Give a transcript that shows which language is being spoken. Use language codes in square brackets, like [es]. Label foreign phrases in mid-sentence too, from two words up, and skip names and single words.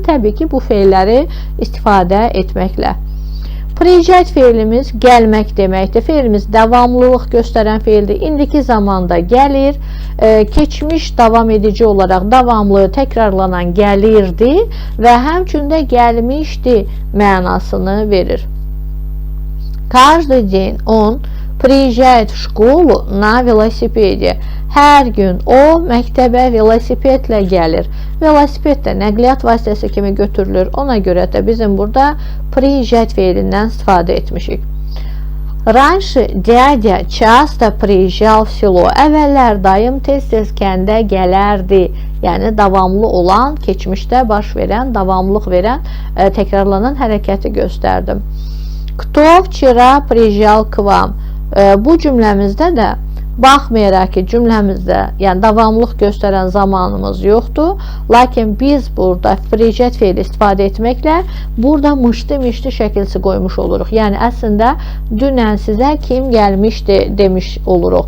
[az] Təbii ki, bu feilləri istifadə etməklə. Prijet feilimiz gəlmək deməkdir. Feilimiz davamlılıq göstərən feildir. İndiki zamanda gəlir, keçmiş davam edici olaraq davamlı, təkrarlanan gəlirdi və həmçində gəlmişdi mənasını verir. [ru] Каждый день он приезжает в школу на велосипеде. [az] Hər gün o məktəbə velosipedlə gəlir. Velosiped də nəqliyyat vasitəsi kimi götürülür. Ona görə də bizim burada приезжать feilindən istifadə etmişik. [ru] Раньше дядя часто приезжал в село. [az] Əvvəllər dayım tez-tez kəndə gələrdi. Yəni davamlı olan, keçmişdə baş verən, davamlılıq verən, təkrarlanan hərəkəti göstərdim. [ru] Кто вчера приезжал к вам? [az] Bu cümləmizdə də baxmayaraq ki, cümləmizdə yəni davamlılıq göstərən zamanımız yoxdur. Lakin biz burada prijet feili istifadə etməklə burada mışdı-mişdi şəkilsi qoymuş oluruq. Yəni əslində dünən sizə kim gəlmişdi demiş oluruq.